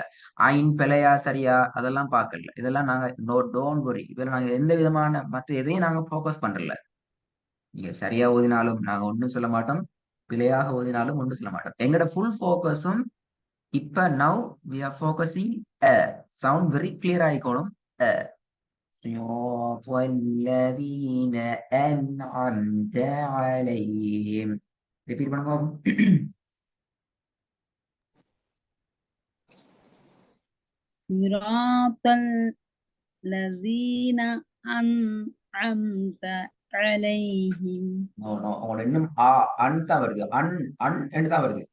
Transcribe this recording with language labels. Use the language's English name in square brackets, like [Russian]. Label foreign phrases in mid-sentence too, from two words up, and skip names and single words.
[Tamil] ஐன் பிழையா சரியா அதெல்லாம் பார்க்கல. இதெல்லாம் நாங்க [English] don't worry. [Tamil] இதுல நாங்க எந்த விதமான மத்த எதையும் நாங்க ஃபோக்கஸ் பண்றல. நீங்க சரியா ஓதினாலும் நாங்க ஒன்றும் சொல்ல மாட்டோம், பிழையாக ஓதினாலும் ஒன்றும் சொல்ல மாட்டோம். [English] எங்களோட full focus இப்ப now we are focusing sound very clear ஆயிக்கணும். [Arabic] صراط الذين أنعمت عليهم. [Tamil] ரிப்பீட் பண்ணுங்க. [Arabic] صراط الذين أنعمت عليهم. [Tamil] உங்களோட இன்னும் அன் தான் வருது. அன் அன் என்று தான் வருது.